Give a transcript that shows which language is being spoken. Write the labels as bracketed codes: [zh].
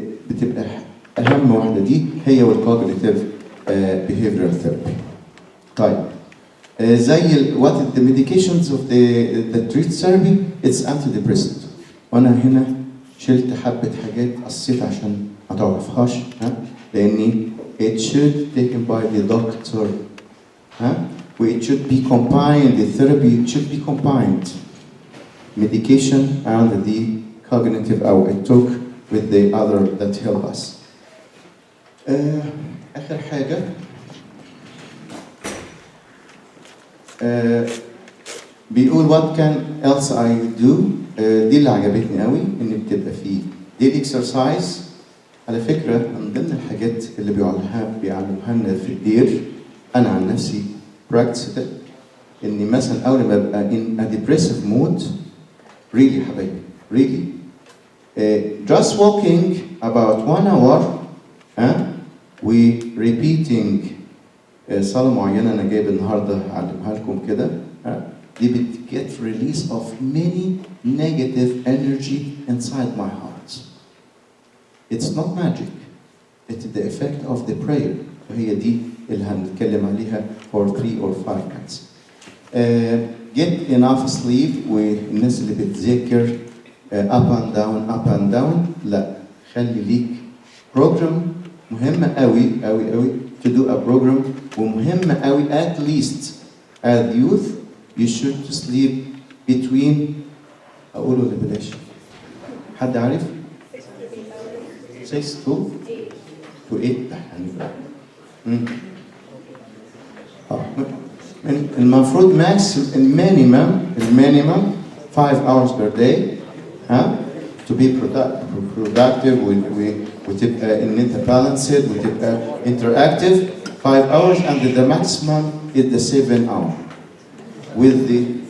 [ar] بتبقى اهم واحده دي هي والcognitive behavioral therapy. [en] طيب زي what is the medications of the treat therapy it's antidepressant. [ar] وانا هنا شلت حبه حاجات قصيت عشان ما تعرفهاش لاني [en] it should taken by the doctor it should be combined the therapy it should be combined medication and the cognitive or it took with the other that help us. [ar] آخر حاجة بيقول [en] what can else I do. [ar] دي اللي عجبتني قوي ان بتبقى فيه daily exercise. على فكرة من ضمن الحاجات اللي بيعلموها لنا في الدير انا عن نفسي practice ده اني مثلا اول ما ابقى [en] in a depressive mood really [ar] حبايبي really [en] Just walking about 1 hour, we repeating [ar] صلاة معينة أنا جايب النهاردة أعلمها لكم كده. [en] دي بتget release of many negative energy inside my heart. It's not magic. It's the effect of the prayer. [ar] وهي دي اللي هنتكلم عليها [en] for 3 or 5 minutes. Get enough sleep. [ar] والناس اللي بتذاكر [en] up and down [ar] لا، خلي ليك program مهمة قوي to do a program. [en] ومهمة قوي at least as youth you should sleep between [ar] أقوله ولا بلاش؟ حد عارف؟ [en] 6 to 8 يعني. المفروض max minimum 5 hours per day to be productive وتبقى ان انت balanced وتبقى interactive 5 hours, and the maximum is the 7 hours with the